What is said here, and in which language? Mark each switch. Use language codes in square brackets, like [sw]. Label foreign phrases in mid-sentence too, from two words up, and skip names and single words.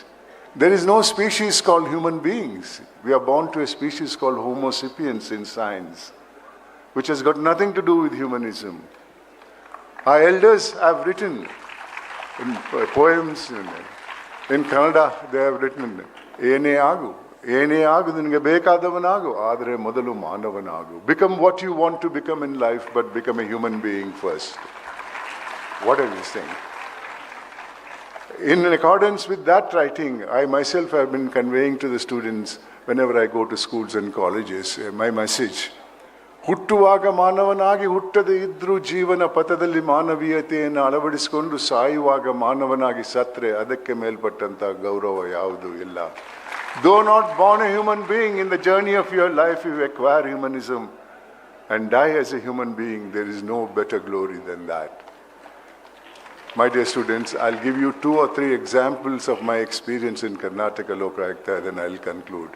[en] There is no species called human beings. We are born to a species called Homo sapiens in science, which has got nothing to do with humanism. Our elders have written in poems, in Kannada, they have written, [kn] ಏನೇ ಆಗು, ಏನೇ ಆಗು, ನಿಂಗೆ ಬೇಕಾದವನಾಗು, ಆದ್ರೆ ಮೊದಲು ಮಾನವನಾಗು. [en] Become what you want to become in life, but become a human being first. What are we saying? In accordance with that writing, I myself have been conveying to the students whenever I go to schools and colleges, my message. [kn] ಹುಟ್ಟುವಾಗ ಮಾನವನಾಗಿ ಹುಟ್ಟದೆ ಇದ್ರೂ ಜೀವನ ಪಥದಲ್ಲಿ ಮಾನವೀಯತೆಯನ್ನು ಅಳವಡಿಸಿಕೊಂಡು ಸಾಯುವಾಗ ಮಾನವನಾಗಿ ಸತ್ರೆ ಅದಕ್ಕೆ ಮೇಲ್ಪಟ್ಟಂತ ಗೌರವ ಯಾವುದೂ ಇಲ್ಲ. [en] Though not born a human being, in the journey of your life you acquire humanism and die as a human being. There is no better glory than that. My dear students, I'll give you 2 or 3 examples of my experience in Karnataka Lokayukta, then I'll conclude.